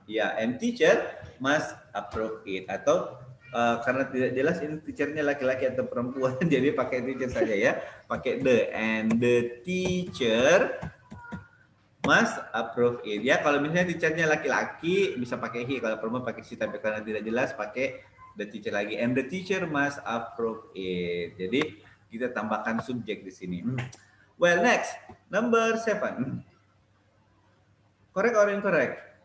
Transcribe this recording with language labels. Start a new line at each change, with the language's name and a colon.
English: Ya, and teacher must approve it.
Indonesian: Atau karena tidak jelas ini teachernya laki-laki atau perempuan, jadi pakai teacher saja ya.
English: Pakai the, and the teacher must approve it.
Indonesian: Ya, kalau misalnya teachernya laki-laki bisa pakai he, kalau perempuan pakai she, tapi karena tidak jelas pakai the teacher lagi.
English: And the teacher must approve it.
Indonesian: Jadi kita tambahkan subjek di sini.
English: Well, next, number 7. Correct or incorrect?